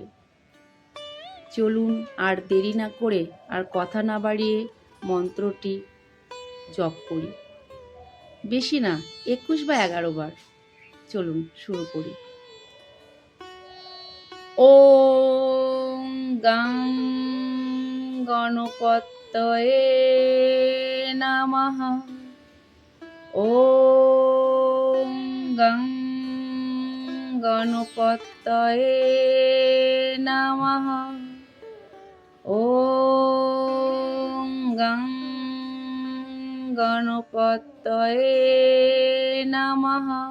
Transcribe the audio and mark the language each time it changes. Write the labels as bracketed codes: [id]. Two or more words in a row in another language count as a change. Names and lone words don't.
[bn] চলুন আর দেরি না করে, আর কথা না বাড়িয়ে মন্ত্রটি জপ করি। বেশি না, 21 বা 11 বার। চলুন শুরু করি। [sa] ॐ गं गणपतये नमः। ॐ गं गणपतये नमः। ॐ गं गणपतये नमः।